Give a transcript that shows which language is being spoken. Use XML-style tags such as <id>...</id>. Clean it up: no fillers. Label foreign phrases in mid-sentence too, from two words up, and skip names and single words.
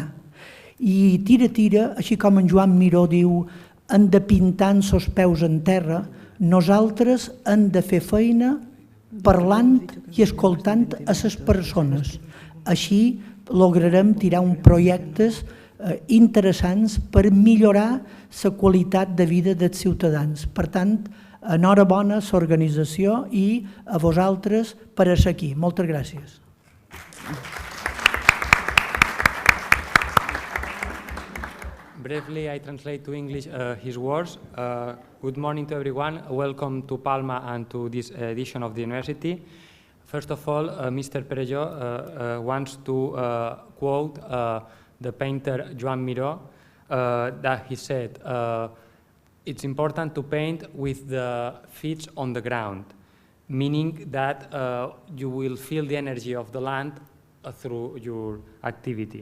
<ca>I tira, així com en Joan Miró diu, hem de pintar amb els peus en terra, nosaltres hem de fer feina parlant i escoltant a les persones. Així lograrem tirar uns projectes interessants per millorar la qualitat de vida dels ciutadans. Per tant, enhorabona a l'organització i a vosaltres per ser aquí. Moltes gràcies.</ca> <en>Briefly, I translate to English his words. Good morning to everyone. Welcome to Palma and to this edition of the university. First of all, Mr. Perelló wants to quote the painter Joan Miró, that he said, it's important to paint with the feet on the ground, meaning that you will feel the energy of the land through your activity.</en>